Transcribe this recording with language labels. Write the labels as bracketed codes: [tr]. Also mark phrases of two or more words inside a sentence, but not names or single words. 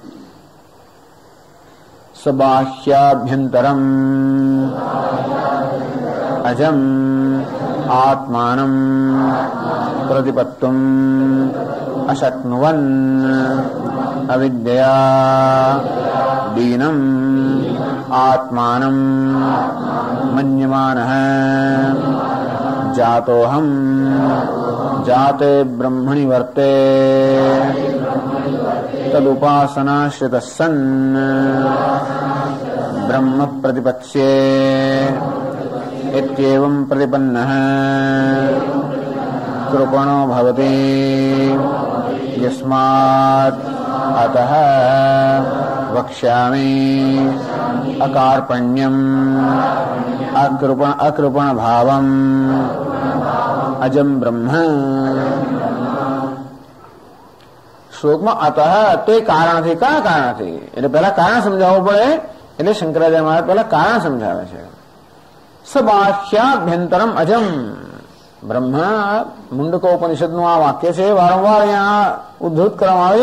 [sa] सबाह्याभ्यंतरम अजम आत्मानम प्रतिपत्तुम अशक्नुवन अविद्या दीनम आत्मानम मन्यमानः जातोहम जाते ब्रह्मणि वर्ते तदुपासनाश्रितः सन ब्रह्म प्रतिपत्स्ये इत्येवं प्रतिपन्नः कृपणो भवति यस्मात् अतः वक्ष्यामि अकार्पण्यम् अकृपण भावम् अजम ब्रह्म. [gu] શ્લોકમાં અતઃ તે કારણથી, કયા કારણથી, એટલે પહેલા કારણ સમજાવવું પડે. એટલે શંકરાચાર્ય મહારાજ પહેલા કારણ સમજાવે છે. [sa] सबाह्याभ्यंतरम अजम, [gu] બ્રહ્મ મુંડકોપનિષદનું આ વાક્ય છે, વારંવાર અહીંયા ઉદ્ધૃત કરવામાં આવે છે.